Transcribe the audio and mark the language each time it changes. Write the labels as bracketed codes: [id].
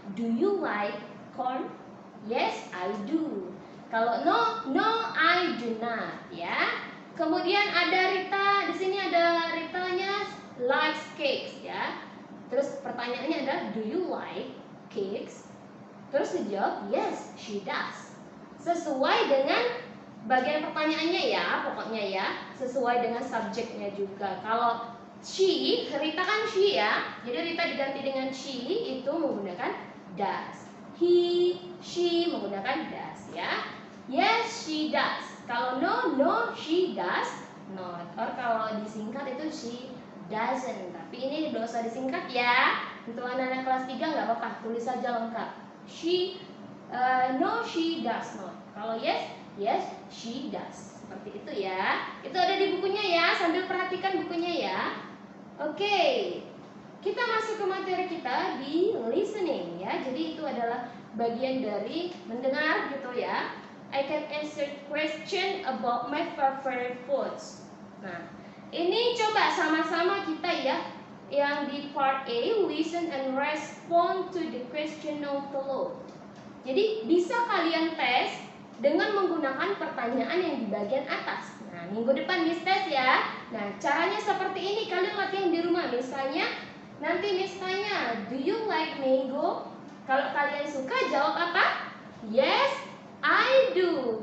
[en] Do you like corn? Yes I do. [id] Kalau [en] no I do not [id] ya. Kemudian ada Rita, di sini ada Ritanya likes cakes ya. Terus pertanyaannya adalah [en] do you like cakes? [id] Terus dijawab [en] yes she does. [id] Sesuai dengan bagian pertanyaannya ya, pokoknya ya, sesuai dengan subjeknya juga. Kalau she, Rita kan she ya, jadi Rita diganti dengan she itu menggunakan does. He, she menggunakan does ya. [en] Yes she does. Kalau no she does not. Or [id] kalau disingkat itu [en] she doesn't. [id] Tapi ini tidak usah disingkat ya. Untuk anak-anak kelas 3 nggak apa-apa, tulis saja lengkap. [en] She, no she does not. [id] Kalau [en] yes she does. [id] Seperti itu ya. Itu ada di bukunya ya, sambil perhatikan bukunya ya. Oke, kita masuk ke materi kita di listening ya. Jadi itu adalah bagian dari mendengar gitu ya. [en] I can answer question about my favorite foods. [id] Nah, ini coba sama-sama kita ya. Yang di [en] part A, listen and respond to the question note below. [id] Jadi bisa kalian tes dengan menggunakan pertanyaan yang di bagian atas. Nah, minggu depan Miss tes ya. Nah, caranya seperti ini, kalian latihan di rumah. Misalnya, nanti Miss tanya, [en] do you like mango? [id] Kalau kalian suka, jawab apa? [en] Yes, I do.